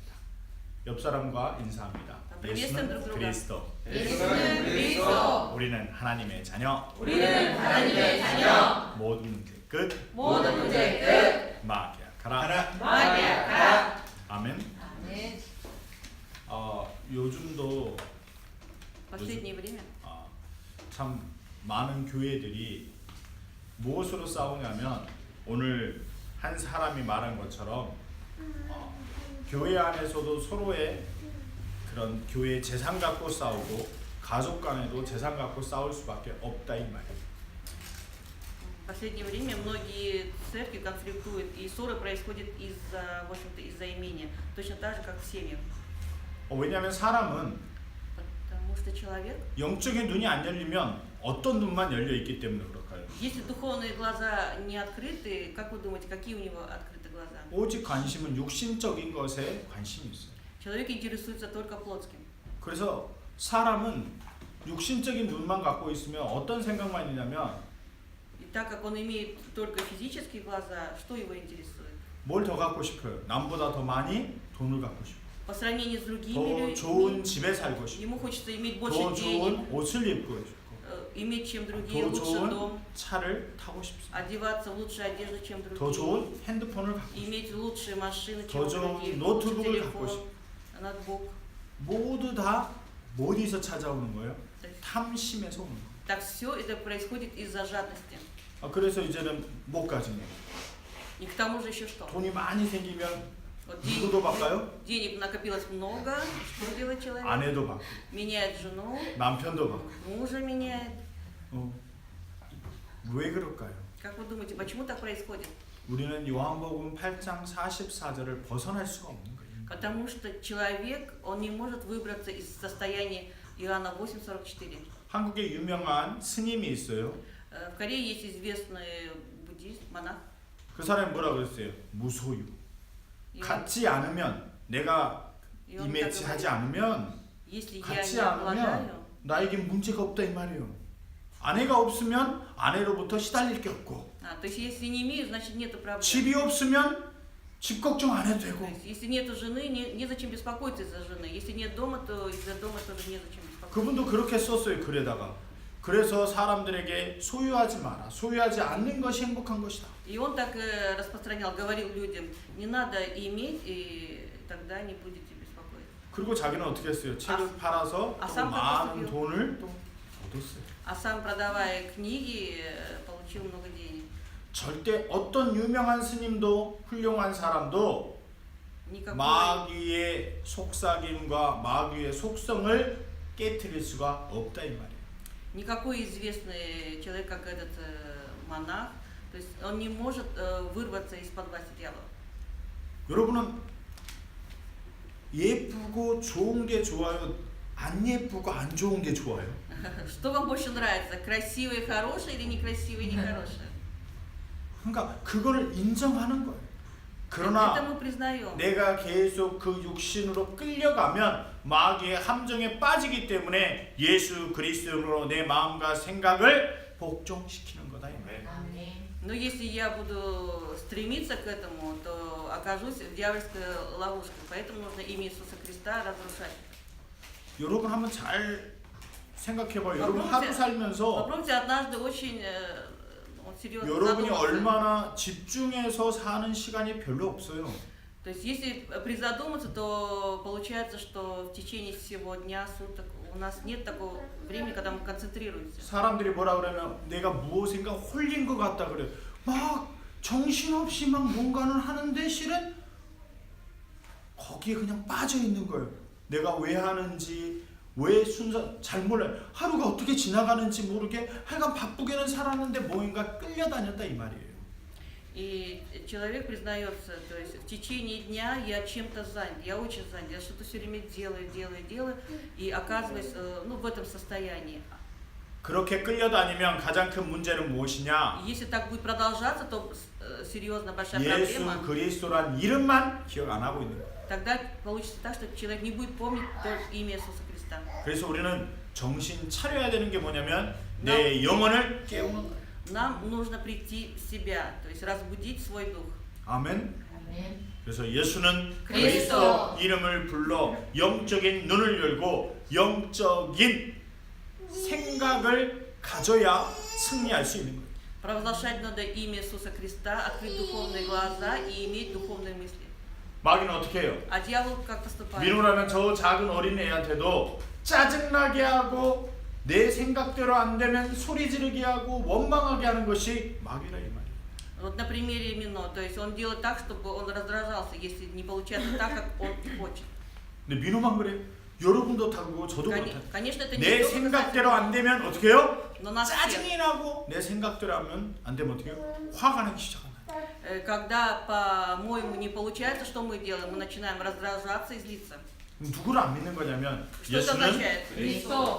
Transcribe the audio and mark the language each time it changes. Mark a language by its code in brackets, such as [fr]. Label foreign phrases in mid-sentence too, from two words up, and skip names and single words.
[ko] 옆 사람과 인사합니다. 예수는 그리스도. 예수는 그리스도. 우리는 하나님의 자녀. 우리는 하나님의 자녀. 모든 문제 끝. 모든 문제 끝. 마귀야 가라. 마귀야 가라. 아멘. 아멘. 요즘도 [ru] последнее время [ko] 참 많은 교회들이 무엇으로 싸우냐면 오늘 한 사람이 말한 것처럼 교회 안에서도 서로의 그런 교회 재산 갖고 싸우고 가족 간에도 재산 갖고 싸울 수밖에 없다 이 말이에요. [ru] В последнее время многие церкви конфликтуют, и ссоры происходят из-за, в общем-то, из-за имения, точно так же, как в семьях. [ko] 왜냐하면 사람은 [ru] Потому что человек, [ko] 영적인 눈이 안 열리면 어떤 눈만 열려 있기 때문에 그럴까요? [ru] если духовные глаза не открыты, как вы думаете, какие у него открыты глаза? [ko] 오직 관심은 육신적인 것에 관심이 있어요. [ru] Человек интересуется только плотским. [ko] 그래서 사람은 육신적인 눈만 갖고 있으면 어떤 생각만 있냐면 [ru] И так как он имеет только физические глаза, что его интересует? [ko] 뭘 더 갖고 싶어요? 남보다 더 많이 돈을 갖고 싶어요. [ru] По сравнению с другими [ko] 더 좋은 [ru] людьми, [ko] 집에 살고 싶어요. [ru] ему хочется иметь больше [ko] 더 [ru] денег, [ko] 좋은 옷을 입고 싶고 [ru] иметь, чем другие, [ko] 더 [ru] лучше [ko] 좋은 [ru] дом, [ko] 차를 타고 싶습니다. [ru] одеваться в лучшую одежду, чем [ko] 더 [ru] другие, [ko] 좋은 핸드폰을 갖고 싶어요. [ru] иметь лучшие машины, чем [ko] 더 좋은 [ru] другие, лучший [ko] 노트북을 갖고 [ru] телефон, [ko] 싶어요. [ru] ноутбук. [ko] 모두 다 어디서 찾아오는 거예요? [ru] То есть, [ko] 탐심에서 오는 거예요. [ru] так все это происходит из-за жадности. [ko] 그래서 이제는 못 가지네요. [ru] И к тому же еще что? [ko] 돈이 많이 생기면 [ru] Вот [ko] 누구도 바꿔요? [ru] денег накопилось много, что делает человек? [ko] 아내도 바꿔, [ru] Меняет жену, [ko] 남편도 바꿔. [ru] мужа меняет. [ko] 왜 그럴까요? [ru] Как вы думаете, почему так происходит? [ko] 우리는 요한복음 8장 44절을 벗어날 수가 없는 거예요. [ru] Потому что человек, он не может выбраться из состояния Иоанна 8:44. [ko] 한국에 유명한 스님이 있어요. [ru] В Корее есть известный буддист, монах. [ko] 그 사람이 뭐라 그랬어요? 무소유. [ru] И он- [ko] 갖지 않으면 내가 [ru] и он так [ko] 이매치하지 [ru] говорит, [ko] 않으면 [ru] если я [ko] 갖지 [ru] не обладаю, [ko] 않으면 나에게 문제가 없다 이 말이에요. 아내가 없으면 아내로부터 시달릴 게 없고 [ru] то есть если не имею, значит нету проблем. [ko] 집이 없으면 집 걱정 안 해도 [ru] То [ko] 되고 [ru] есть если нету жены, незачем беспокоиться из-за жены. Если нет дома, то из-за дома тоже незачем беспокоиться. [ko] 그분도 그렇게 썼어요 글에다가. 그래서 사람들에게 소유하지 마라. 소유하지 않는 것이 행복한 것이다. [ru] И он так распространял, говорил людям, не надо иметь, и тогда не будете беспокоиться. [ko] 그리고 자기는 어떻게 했어요? 책을 팔아서 또 쌈 많은 깎았어요. 돈을 또 얻었어요. [ru] А сам, продавая книги, получил много денег. [ko] 절대 어떤 유명한 스님도 훌륭한 사람도 [ru] Никакой, [ko] 마귀의 속삭임과 마귀의 속성을 깨트릴 수가 없다 이 말이에요. [ru] никакой известный человек, как этот монах, то есть он не может вырваться из-под власти дьявола. [ko] 여러분은 예쁘고 좋은 게 좋아요? 안 예쁘고 안 좋은 게 좋아요? [ru] Что вам больше нравится, красивый, хороший или некрасивый, нехороший? [ko] 그러니까 그거를 인정하는 거예요. [ru] Это [ko] 그러나 [ru] мы признаем. [ko] 내가 계속 그 육신으로 끌려가면 마귀의 함정에 빠지기 때문에 예수 그리스도로 내 마음과 생각을 복종시키는 거다 이 말이에요. 아멘. [ru] Но если я буду стремиться к этому, то окажусь в дьявольской ловушке. Поэтому нужно имя Иисуса Христа разрушать. [ko] 여러분 한번 잘 생각해봐요. 여러분 하루 살면서 [ru] Попробуйте однажды очень серьезно [ko] 여러분이 [ru] задуматься. [ko] 얼마나 집중해서 사는 시간이 별로 없어요. [ru] То есть если призадуматься, то получается, что в течение всего дня, суток у нас нет такого времени, когда мы концентрируемся. [ko] 사람들이 뭐라 그러면 내가 무엇인가 홀린 것 같다 그래요. 막 정신없이 막 뭔가는 하는데 실은 거기에 그냥 빠져 있는 거예요. 내가 왜 하는지 왜 순서 잘 몰라요. 하루가 어떻게 지나가는지 모르게 하여간 바쁘게는 살았는데 뭔가 끌려다녔다 이 말이에요. [ru] И человек признается, то есть в течение дня я чем-то занят, я очень занят, я что-то все время делаю, и оказываюсь в этом состоянии. [ko] 그렇게 끌려다니면 가장 큰 문제는 무엇이냐? [ru] Если так будет продолжаться, то серьезно большая [ko] 예수 [ru] проблема. [ko] 그리스도란 이름만 기억 안 하고 있는 거예요. [ru] тогда получится так, что человек не будет помнить только имя Иисуса Христа. [ko] 그래서 우리는 정신 차려야 되는 게 뭐냐면 내 영혼을 깨우는 거예요. [ru] Нам нужно прийти в себя, то есть разбудить свой дух. [ko] 아멘. 아멘. 그래서 예수는 그리스도 이름을 불러 영적인 눈을 열고 영적인 생각을 가져야 승리할 수 있는 거예요. [ru] Провозглашать надо имя Иисуса Христа, открыть духовные глаза и иметь духовные мысли. [ko] 마귀는 어떻게 해요? [ru] А дьявол как поступает? [ko] 민호라는 저 작은 어린애한테도 짜증나게 하고 내 생각대로 안 되면 소리 지르게 하고 원망하게 하는 것이 마귀라 이 말이에요. [ru] Вот на примере Мино, то есть он делает так, чтобы он раздражался, если не получается так, как он хочет. [ko] 근데 민호만 그래요? 여러분도 다 그거 저도 그렇다. [ru] Конечно, это [ko] 내 [ru] не только [ko] 생각대로 안 되면 어떻게 해요? [ru] но нас всех. [ko] 짜증이 나고 내 생각대로 하면 안 되면 어떻게 해요? 화가 나기 시작한다. [ru] Когда, по-моему, не получается, что мы делаем? Мы начинаем раздражаться и злиться. [ko] 누구를 안 믿는 거냐면 [ru] Что это [ko] 예수는 [ru] означает? [ko] 그리스도